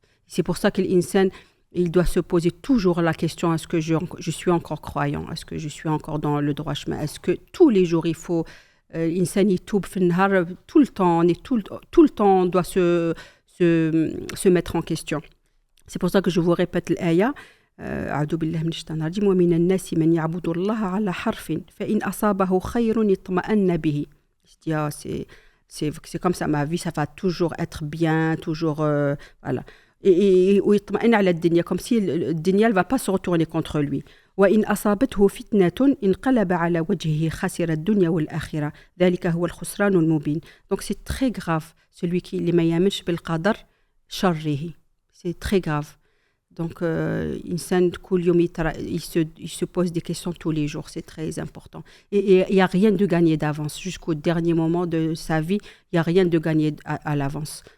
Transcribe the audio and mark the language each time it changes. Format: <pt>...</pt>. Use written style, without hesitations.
<fr>C'est pour ça que l'insan, il doit se poser toujours la question, est-ce que je suis encore croyant? Est-ce que je suis encore dans le droit chemin? Est-ce que tous les jours, il faut... l'insan, il tourne tout le temps, tout le temps, on doit se mettre en question. C'est pour ça que je vous répète l'aya.</fr> <ar>أعوذ بالله من الشيطان الرجيم ومن الناس من يعبد الله على حرف فإن أصابه خير اطمأن به.</ar> <fr>C'est comme ça, ma vie, ça va toujours être bien, toujours... voilà. Et</fr> <ar>ويطمئن على الدنيا,</ar> <fr>comme si le dunya ne va pas se retourner contre lui.</fr> <ar>وإن أصابته فتنة انقلب على وجهه خسر الدنيا والآخرة ذلك هو الخسران المبين.</ar> <fr>Donc c'est très grave, celui qui</fr> <ar>ما يامنش بالقدر شره.</ar> <fr>C'est très grave. Donc, il se pose des questions tous les jours, c'est très important. Et il n'y a rien de gagné d'avance. Jusqu'au dernier moment de sa vie, il n'y a rien de gagné à l'avance.</fr>